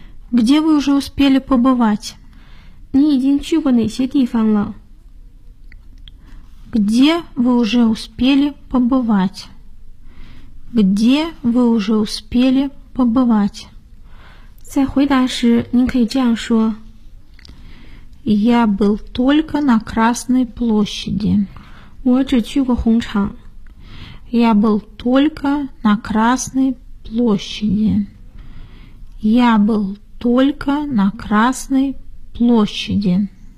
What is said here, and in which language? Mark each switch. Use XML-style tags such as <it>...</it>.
<ru>Где вы уже успели побывать?</ru> <zh>你已经去过哪些地方了？</zh> <ru>Где вы уже успели побывать? Где вы уже успели побывать?</ru> <zh>在回答时，您可以这样说。</zh> <ru>Я был только на Красной площади.</ru> <zh>我只去过红场。</zh> <ru>Я был только на Красной площади. Я был только на Красной площади.</ru>